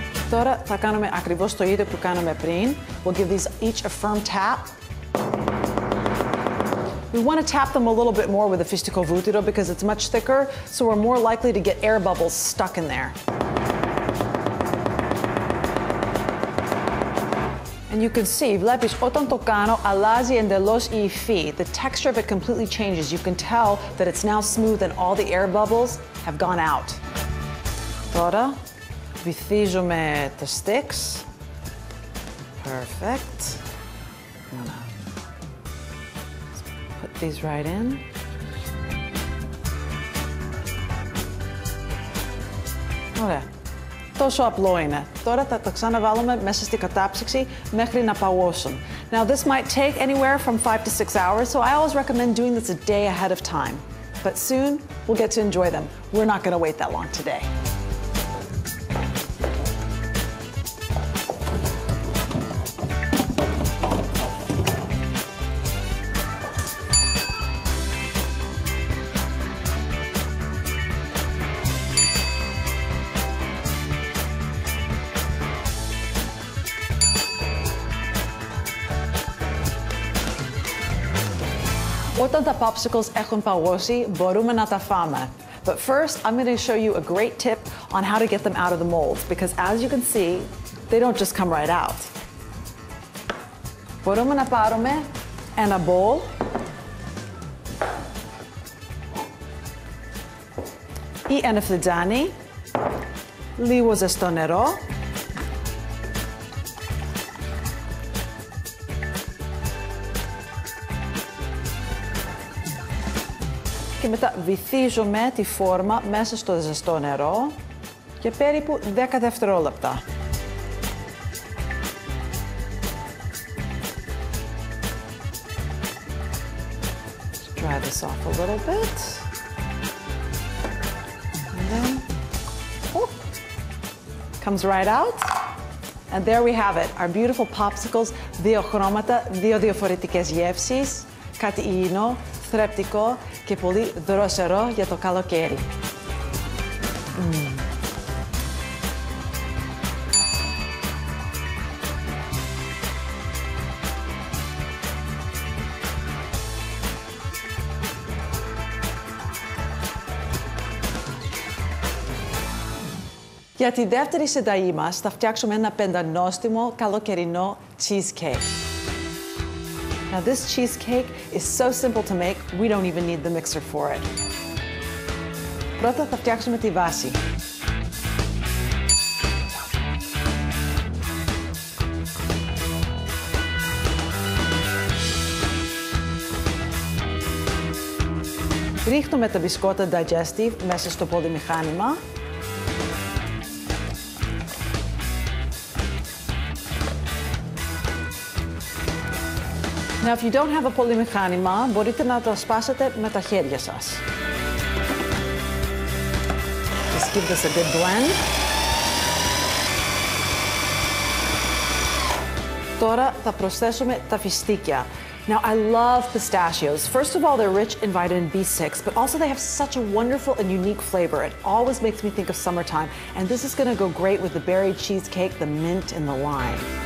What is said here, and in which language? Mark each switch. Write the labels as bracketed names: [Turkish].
[Greek] Τώρα θα κάνουμε ακριβώς το ίδιο που κάναμε πριν. [English] We'll give these each a firm tap. We want to tap them a little bit more with the [Greek] fistiko vutiro [English] because it's much thicker, so we're more likely to get air bubbles stuck in there. And you can see, [Greek] βλέπεις, όταν το κάνω, αλλάζει εντελώς η υφή. [English] The texture of it completely changes. You can tell that it's now smooth and all the air bubbles have gone out. [Greek] Τώρα, βυθίζουμε τα sticks. [English] Perfect. Put these right in. [Greek] Ωραία. Τόσο απλό είναι. Τώρα θα τα ξαναβάλουμε μέσα στη κατάψυξη μέχρι να παγώσουν. [English] Now this might take anywhere from 5 to 6 hours, so I always recommend doing this a day ahead of time. But soon, we'll get to enjoy them. We're not going to wait that long today. [Greek] Όταν τα popsicles έχουν παγώσει, μπορούμε να τα φάμε. [English] But first, I'm going to show you a great tip on how to get them out of the molds, because as you can see, they don't just come right out. [Greek] Μπορούμε να πάρουμε ένα bowl ή ένα φλιτζάνι, λίγο ζεστό νερό, και μετά βυθίζουμε τη φόρμα μέσα στο ζεστό νερό για περίπου 10 δευτερόλεπτα. [English] Let's dry this off a little bit. And then, comes right out. And there we have it, our beautiful popsicles, [Greek] δύο χρώματα, δύο διαφορετικές γεύσεις, κάτι υγιεινό, θρεπτικό και πολύ δροσερό για το καλοκαίρι. Για τη δεύτερη συνταγή μας θα φτιάξουμε ένα πεντανόστιμο καλοκαιρινό cheesecake. [English] Now this cheesecake is so simple to make, we don't even need the mixer for it. [Greek] Πρώτα θα φτιάξουμε τη βάση. Ρίχνουμε τα μπισκότα digestive μέσα στο πολυμηχάνημα. [English] Now, if you don't have a [Greek] πολυμηχάνημα, μπορείτε να το σπάσετε με τα χέρια σας. [English] Just give this a good blend. [Greek] Τώρα θα προσθέσουμε τα φιστίκια. [English] Now, I love pistachios. First of all, they're rich in vitamin B6, but also they have such a wonderful and unique flavor. It always makes me think of summertime. And this is going to go great with the berry cheesecake, the mint, and the lime.